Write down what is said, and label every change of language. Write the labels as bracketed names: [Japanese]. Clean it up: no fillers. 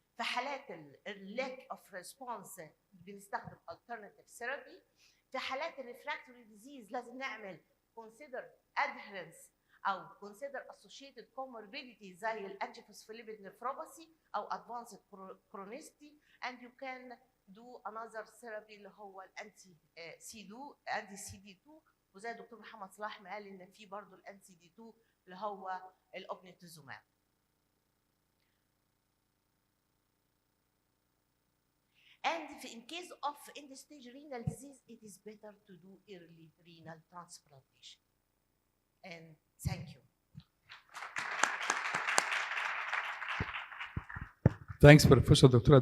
[Arabic] في حالات [English] lack of response [Arabic] بنستخدم [English] alternative therapy. [Arabic] في حالات الريفراكتوري disease لازم نعمل [English] consider adherence [Arabic] او [English] consider associated comorbidity [Arabic] زي الانتيفوسفوليبيد نفروباثي او [English] advanced chronicity and you can do another therapy [Arabic] اللي هو الانتي سي دي 2 وزي الدكتور محمد صلاح ما قال ان في برضه الانتي دي 2 اللي هو الاوبنيتوزوماب. [English] And in case of end-stage renal disease, it is better to do early renal transplantation. And thank you. Thanks, Professor Dr.